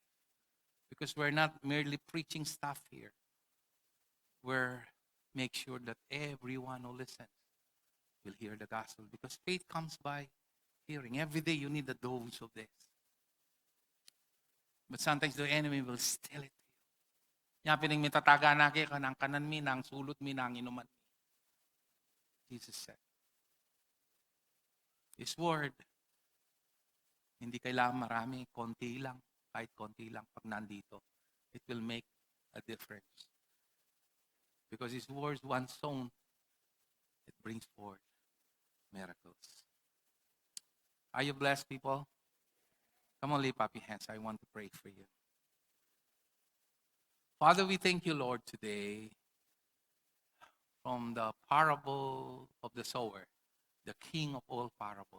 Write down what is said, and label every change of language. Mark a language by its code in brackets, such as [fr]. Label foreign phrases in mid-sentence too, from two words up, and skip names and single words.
[en] Because we're not merely preaching stuff here. We're make sure that everyone who listens will hear the gospel. Because faith comes by hearing. Every day you need a dose of this. But sometimes the enemy will steal it. [pam] Yan pining mitataga na kaya kanang kanan mi, nang sulot mi, nang inuman. [en] Jesus said. His word, [tl] hindi kailangan marami, konti lang. Kahit konti lang pag nandito. [en] It will make a difference. Because His words, once sown, it brings forth miracles. Are you blessed, people? Come on, lift up your hands. I want to pray for you. Father, we thank you, Lord, today from the parable of the sower, the king of all parables.